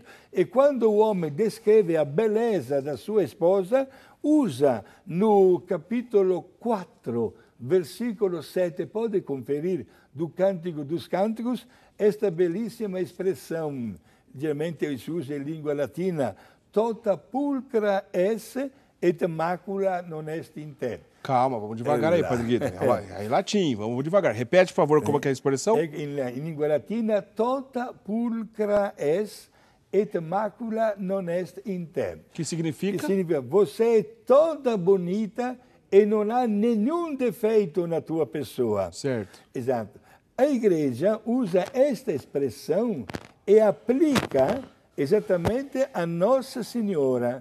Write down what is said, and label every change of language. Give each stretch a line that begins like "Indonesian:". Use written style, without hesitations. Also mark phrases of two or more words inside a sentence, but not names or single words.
Portuguese: E quando o homem descreve a beleza da sua esposa, usa no capítulo 4, versículo 7, pode conferir, do Cântico dos Cânticos, esta belíssima expressão, geralmente se usa em língua latina,
Latin: tota pulcra esse et macula non est in te.
Portuguese: Calma, vamos devagar aí, Padre Guido. Aí latim, vamos devagar. Repete, por favor, como é que é a expressão? Em língua latina,
Latin: tota pulcra es et macula non est in te.
Portuguese: Que significa? Que significa, você é toda bonita e não há nenhum defeito na tua pessoa. Certo. Exato. A igreja usa esta expressão e aplica exatamente a Nossa Senhora.